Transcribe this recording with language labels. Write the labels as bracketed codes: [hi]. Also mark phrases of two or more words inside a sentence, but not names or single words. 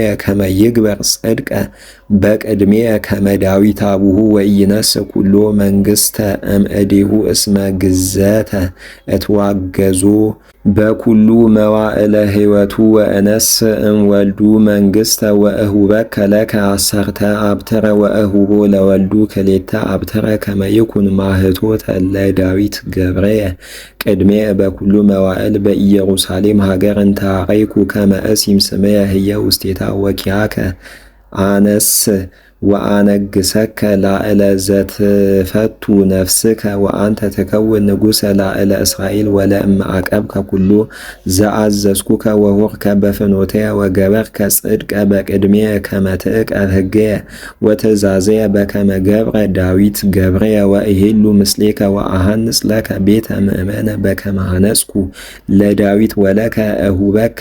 [gez] ከመ ይግበር ጽድቀ በቅድሜየ ከመ ዳዊት አቡሁ ወኢይነስ ኩሎ መንግሥተ እምእዴሁ እስመ ግዘተ እትዋገዞ በኩሉ መዋዕለ ሕይወቱ ወእነስ እምወልዱ መንግሥተ ወእሁበከ ለከ አሰርተ አብትረ ወእሁቦ ለወልዱ ክሌተ አብትረ ከመ ይኩን ማኅቶተ ለዳዊት ገብረየ ቅድሜየ በኩሉ መዋዕል በኢየሩሳሌም ሀገር እንተ ሐረይኩ ከመ እሲም ስምየ ህየ ውስቴታ ወኪያከ አነስ ወአነግሰከ ላዕለ ዘትፈቱ ነፍስከ ወአንተ ትከውን ንጉሠ ላዕለ እስራኤል ወለእመ አቀብከ ኩሎ ዘአዘዝኩከ ወሆርከ በፍኖትየ ወገበርከ ጽድቀ በቅድሜየ ከመ ትዕቀብ ሕገየ ወትእዛዘየ በከመ ገብረ ዳዊት ገብረየ ወእሄሉ ምስሌከ ወአሐንጽ ለከ ቤተ ምእመነ በከመ ሐነጽኩ ለዳዊት ወለከ እሁበከ